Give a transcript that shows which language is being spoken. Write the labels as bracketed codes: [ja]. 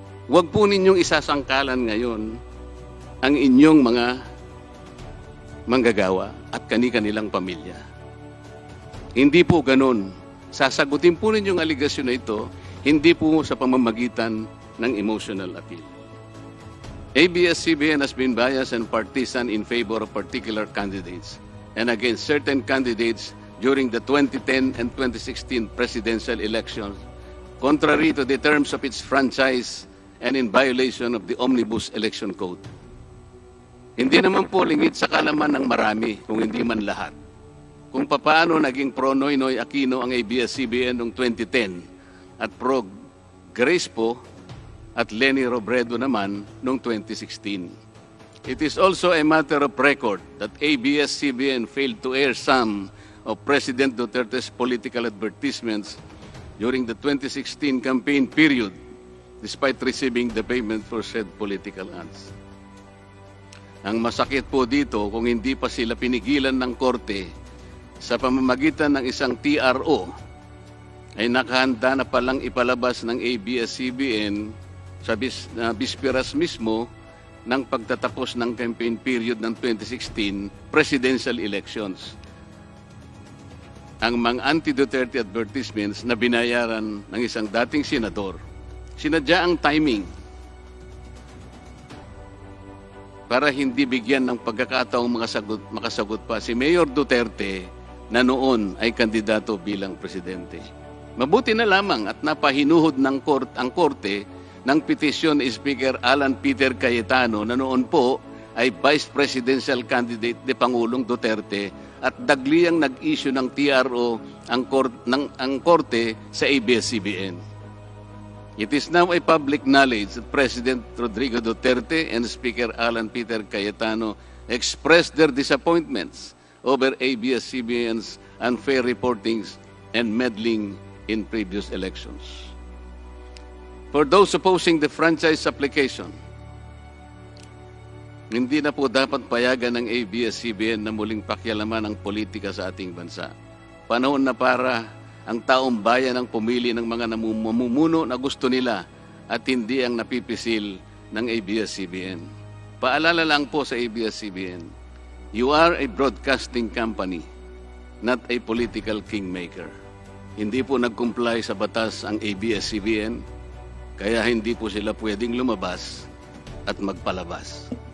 [tl] Huwag po ninyong isasangkalan ngayon ang inyong mga manggagawa at kani-kanilang pamilya. Hindi po ganun. Sasagutin po ninyong aligasyon na ito hindi po sa pamamagitan ng [en] emotional appeal. ABS-CBN has been biased and partisan in favor of particular candidates and against certain candidates during the 2010 and 2016 presidential elections, contrary to the terms of its franchise and in violation of the Omnibus Election Code. [tl] Hindi naman po lingid sa kalaman ng marami, kung hindi man lahat, kung paano naging pro Noynoy Aquino ang ABS-CBN noong 2010 at pro Grace po at Leni Robredo naman noong 2016. [en] It is also a matter of record that ABS-CBN failed to air some of President Duterte's political advertisements during the 2016 campaign period despite receiving the payment for said political ads. [tl] Ang masakit po dito kung hindi pa sila pinigilan ng korte sa pamamagitan ng isang TRO ay nakahanda na palang ipalabas ng ABS-CBN sa bisperas mismo ng pagtatapos ng campaign period ng 2016 presidential elections. Ang mga anti-Duterte advertisements na binayaran ng isang dating senador, sinadya ang timing para hindi bigyan ng pagkakataong makasagot pa si Mayor Duterte na noon ay kandidato bilang presidente. Mabuti na lamang at napahinuhod ng ang korte ng petisyon ni Speaker Alan Peter Cayetano na noon po ay Vice Presidential Candidate ni Pangulong Duterte at dagliang nag-issue ng TRO ang korte sa ABS-CBN. [en] It is now a public knowledge that President Rodrigo Duterte and Speaker Alan Peter Cayetano expressed their disappointments over ABS-CBN's unfair reportings and meddling in previous elections. For those opposing the franchise application, [tl] hindi na po dapat payagan ng ABS-CBN na muling pakialaman ang politika sa ating bansa. Panahon na para ang taong bayan ang pumili ng mga namumuno na gusto nila at hindi ang napipisil ng ABS-CBN. Paalala lang po sa ABS-CBN, [en] you are a broadcasting company, not a political kingmaker. [tl] Hindi po nag-comply sa batas ang ABS-CBN, kaya hindi po sila pwedeng lumabas at magpalabas.